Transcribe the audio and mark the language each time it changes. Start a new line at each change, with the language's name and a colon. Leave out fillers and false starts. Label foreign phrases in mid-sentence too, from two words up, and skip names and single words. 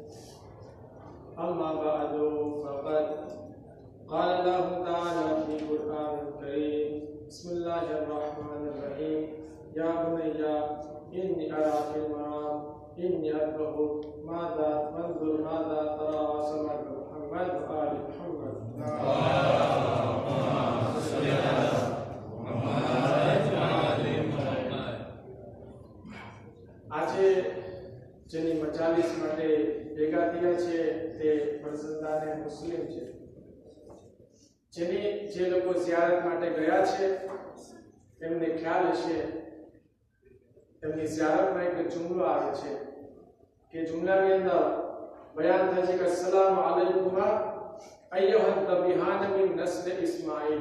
Arabic: أما بعد فقد قال الله تعالى في القرآن الكريم بسم الله الرحمن الرحيم يا بني إني أرى في المنام إني أذبحك ماذا فانظر ماذا ترى سمعت محمد وآل محمد.
Gujarati: આજે જેની મજાલિસ માટે ભેગા થયા છે તે ફરજંદાને મુસ્લિમ છે. જે લોકો ઝિયારત માટે ગયા છે એમને ખ્યાલ હશે એમની ઝિયારતમાં એક જુમલો આવે છે કે જુમલાની અંદર બયાન થાય છે કે
Arabic: السلام عليكم أيها الذبيحان من نسل إسماعيل.